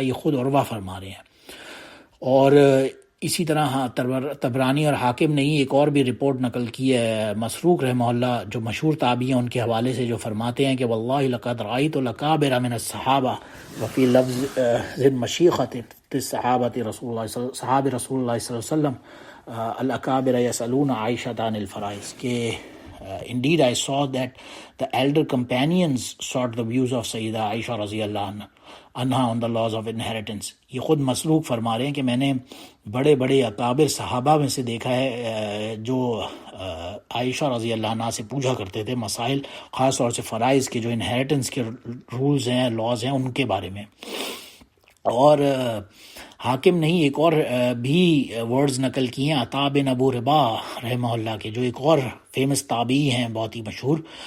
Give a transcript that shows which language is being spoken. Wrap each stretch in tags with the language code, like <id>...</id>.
<ur>یہ خود عروہ فرما رہے ہیں. اور اسی طرح طبرانی اور حاکم نے ایک اور بھی رپورٹ نقل کی ہے، مسروق رحمہ اللہ جو مشہور تابعی ہیں ان کے حوالے سے، جو فرماتے ہیں کہ</ur> <ar>واللہ لقد رأیت الاکابر من الصحابہ وفی لفظ مشیخۃ صحابۃ رسول اللہ صحاب رسول اللہ صلی اللہ علیہ وسلم الاکابر یسألون عائشۃ عن الفرائض.</ar> <en>کہ indeed I saw that the elder companions sought the views of سیدہ عائشہ رضی اللہ عنہا on the laws of inheritance.</en> <ur>یہ خود مسروق فرما رہے ہیں کہ میں نے بڑے بڑے اکابر صحابہ میں سے دیکھا ہے جو عائشہ رضی اللہ عنہ سے پوچھا کرتے تھے مسائل، خاص طور سے فرائض کے جو انہیریٹنس کے رولز ہیں، لاز ہیں، ان کے بارے میں. اور حاکم نے ایک اور بھی ورڈز نقل کیے ہیں عطا بن ابو رباح رحمہ اللہ کے، جو ایک اور فیمس تابعی ہیں بہت ہی مشہور.</ur>